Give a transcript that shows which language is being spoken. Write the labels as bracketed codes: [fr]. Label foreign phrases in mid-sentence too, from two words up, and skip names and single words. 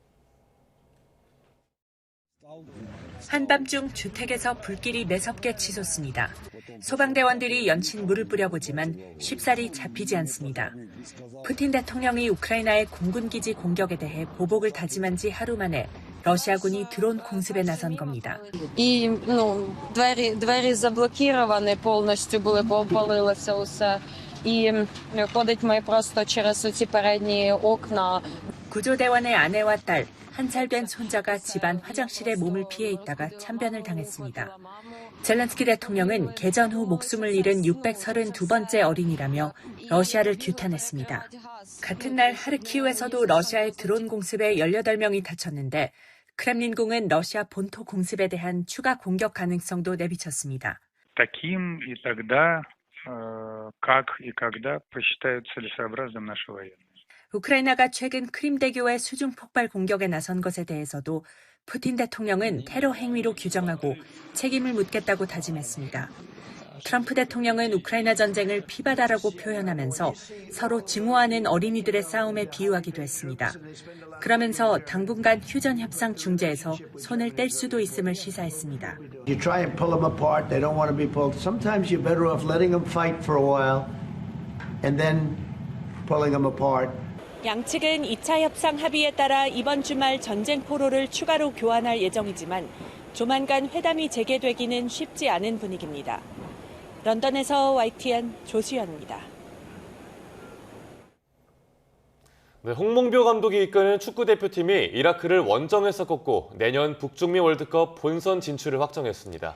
[ko] 한밤중 주택에서 불길이 매섭게 치솟습니다. 소방대원들이 연신 물을 뿌려보지만 쉽사리 잡히지 않습니다. 푸틴 대통령이 우크라이나의 공군기지 공격에 대해 보복을 다짐한 지 하루 만에 러시아군이 드론 공습에 나선 겁니다. [uk] І, двері заблоковані, повністю були повалилося усе. І ходить ми просто через ці передні окна. [ko] 구조대원의 아내와 딸, 1살 된 손자가 집안 화장실에 몸을 피해 있다가 참변을 당했습니다. 젤렌스키 대통령은 개전 후 목숨을 잃은 632번째 어린이라며 러시아를 규탄했습니다. 같은 날 하르키우에서도 러시아의 드론 공습에 18명이 다쳤는데 크렘린궁은 러시아 본토 공습에 대한 추가 공격 가능성도 내비쳤습니다. [ru] Таким и тогда, как и когда посчитают целесообразным наши военные. [ko] 우크라이나가 최근 크림대교의 수중 폭발 공격에 나선 것에 대해서도 푸틴 대통령은 테러 행위로 규정하고 책임을 묻겠다고 다짐했습니다. 트럼프 대통령은 우크라이나 전쟁을 피바다라고 표현하면서 서로 증오하는 어린이들의 싸움에 비유하기도 했습니다. 그러면서 당분간 휴전 협상 중재에서 손을 뗄 수도 있음을 시사했습니다. [en] You try and pull them apart, they don't want to be pulled. Sometimes you're better off letting them fight for a while and then pulling them apart. [ko] 양측은 2차 협상 합의에 따라 이번 주말 전쟁 포로를 추가로 교환할 예정이지만 조만간 회담이 재개되기는 쉽지 않은 분위기입니다. 런던에서 YTN 조수연입니다. 네, 홍몽표 감독이 이끄는 축구대표팀이 이라크를 원정에서 꺾고 내년 북중미 월드컵 본선 진출을 확정했습니다.